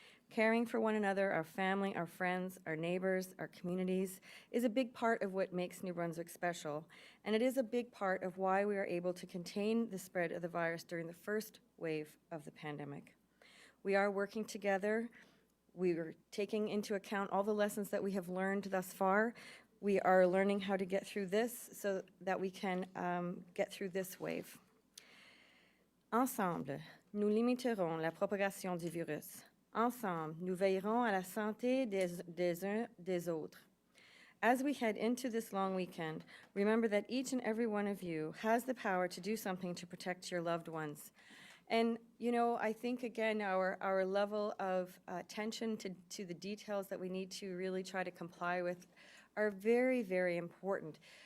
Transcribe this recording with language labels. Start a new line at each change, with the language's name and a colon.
English: Caring for one another, our family, our friends, our neighbors, our communities, is a big part of what makes New Brunswick special, and it is a big part of why we are able to contain the spread of the virus during the first wave of the pandemic. We are working together. We are taking into account all the lessons that we have learned thus far. We are learning how to get through this so that we can get through this wave.
French: Ensemble, nous limiterons la propagation du virus. Ensemble, nous veillerons à la santé des uns des autres.
English: As we head into this long weekend, remember that each and every one of you has the power to do something to protect your loved ones. And, you know, I think, again, our level of attention to the details that we need to really try to comply with are very, very important.